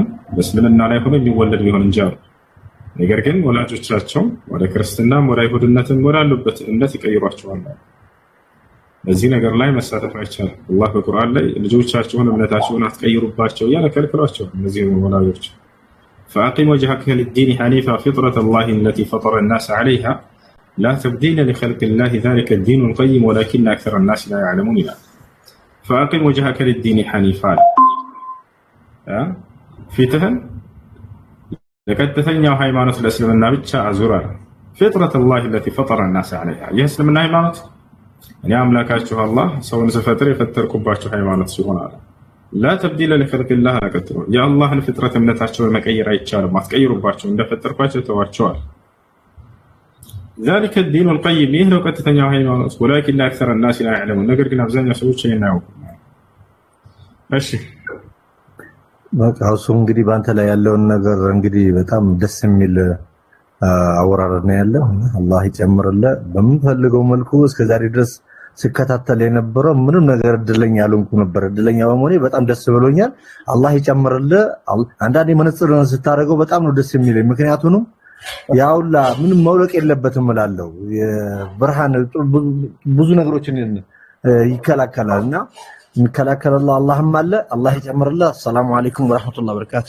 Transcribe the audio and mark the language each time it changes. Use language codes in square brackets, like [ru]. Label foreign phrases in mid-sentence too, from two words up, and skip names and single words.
[am] በእስልምና ላይ ሆኖ የሚወለድ ቢሆን እንጂ አሉ። ነገር ግን ወላጆቻቸው ወደ ክርስትናም ወደ አይሁድነትም ወዳሉበት እምነት ይቀይሯቸዋል። በዚህ ነገር ላይ መሳተፍ አይቻልም። አላህ በቁርአን ላይ ልጆቻቸውን እምነታቸውን አትቀይሩባቸው እያለ ከልክሏቸዋል። እነዚህ ወላጆች [ar] فأقم وجهك للدين حنيفا فطرة الله التي فطر الناس عليها لا تبديل لخلق الله ذلك الدين القيم ولكن أكثر الناس لا يعلمون. فأقم وجهك للدين حنيفا [am] ፊትህን ለቀጥተኛው ሃይማኖት ለእስልምና ብቻ አዙራ [ar] فطرة الله التي فطر الناس عليها። [am] ይህ እስልምና ሃይማኖት እኔ አምላካችሁ አላህ ሰውን ስፈጥር የፈጠርኩባችሁ ሃይማኖት ሲሆን አለ [ar] لا تبديل لخلق الله [am] አቀጥሎ የአላህን ፍጥረት እምነታቸውን መቀየር አይቻልም። አትቀይሩባቸው እንደፈጠርኳቸው ተዋቸዋል። [ar] ذلك الدين القيم [am] ይህ ነው ቀጥተኛው ሃይማኖት [ar] ولكن أكثر الناس لا يعلمون [am] ነገር ግን አብዛኛው ሰዎች ይሄን አያውቁም። እሺ በቃ እሱ እንግዲህ በአንተ ላይ ያለውን ነገር እንግዲህ በጣም ደስ የሚል አወራረድ ነው ያለው። አላህ ይጨምርልህ። በምንፈልገው መልኩ እስከዛሬ ድረስ ስከታተል የነበረው ምንም ነገር እድለኛ ያልሆንኩ ነበር። እድለኛ በመሆኔ በጣም ደስ ብሎኛል። አላህ ይጨምርልህ። አንዳንዴ መነጽር ስታደርገው በጣም ነው ደስ የሚለኝ። ምክንያቱም ያውላ ምንም መውለቅ የለበትም እላለሁ። የብርሃን ብዙ ነገሮችን ይከላከላልና የሚከላከልልህ አላህም አለ። አላህ ይጨምርልህ። [ar] السلام عليكم ورحمة الله وبركاته።